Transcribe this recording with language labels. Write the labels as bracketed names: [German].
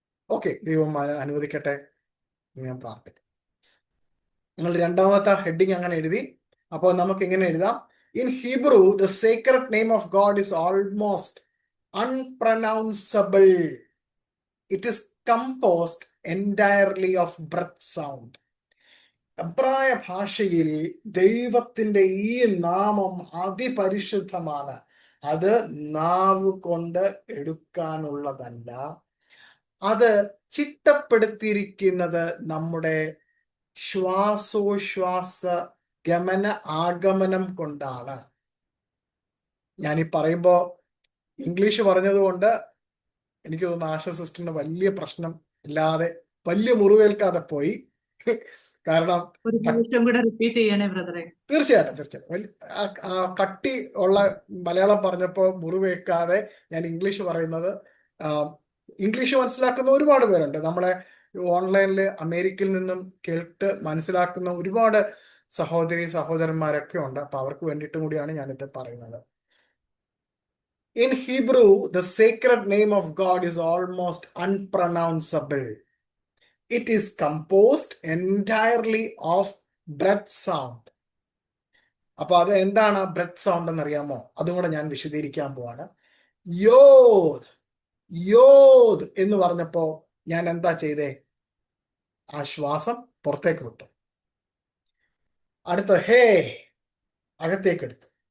[Malayalam] Okay, ദൈവം അനുവദിക്കട്ടെ. ഞാൻ പ്രാർത്ഥിക്കാം. നിങ്ങൾ രണ്ടാമത്തെ ഹെഡിങ് അങ്ങനെ എഴുതി. അപ്പോൾ നമുക്ക് ഇങ്ങനെ എഴുതാം: [English] In Hebrew the sacred name of God is almost unpronounceable. It is composed entirely of breath sound. [Malayalam] എബ്രായ ഭാഷയിൽ ദൈവത്തിന്റെ ഈ നാമം അതിപരിശുദ്ധമാണ്. അത് നാവ് കൊണ്ട് എടുക്കാനുള്ളതല്ല. അത് ചിട്ടപ്പെടുത്തിയിരിക്കുന്നത് നമ്മുടെ ശ്വാസോശ്വാസ ഗമന ആഗമനം കൊണ്ടാണ്. ഞാനീ പറയുമ്പോ ഇംഗ്ലീഷ് പറഞ്ഞതുകൊണ്ട് എനിക്ക് തോന്നുന്നു ആശ സിസ്റ്ററിന് വലിയ പ്രശ്നം ഇല്ലാതെ, വലിയ മുറിവേൽക്കാതെ പോയി. കാരണം ഒരു പ്രാവശ്യം കൂടെ റിപ്പീറ്റ് ചെയ്യണേ ബ്രദറെ. തീർച്ചയായിട്ടും കട്ടി ഉള്ള മലയാളം പറഞ്ഞപ്പോൾ മുറിവേൽക്കാതെ ഞാൻ ഇംഗ്ലീഷ് പറയുന്നത്. ഇംഗ്ലീഷ് മനസ്സിലാക്കുന്ന ഒരുപാട് പേരുണ്ട്. നമ്മളെ ഓൺലൈനിൽ അമേരിക്കയിൽ നിന്നും കേട്ട് മനസ്സിലാക്കുന്ന ഒരുപാട് സഹോദരി സഹോദരന്മാരൊക്കെ ഉണ്ട്. അപ്പൊ അവർക്ക് വേണ്ടിയിട്ടും കൂടിയാണ് ഞാനിത് പറയുന്നത്. [English] In Hebrew, the sacred name of God is almost unpronounceable. It is composed entirely of breath sound. [Malayalam] അപ്പൊ അത് എന്താണ് ബ്രെത്ത് സൗണ്ട് എന്നറിയാമോ? അതും കൂടെ ഞാൻ വിശദീകരിക്കാൻ പോവാണ്. യോദ്, യോദ് എന്ന് പറഞ്ഞപ്പോ ഞാൻ എന്താ ചെയ്തേ? ആ ശ്വാസം പുറത്തേക്ക് വിട്ടു. അടുത്ത ഹേ, അകത്തേക്ക് എടുത്തു.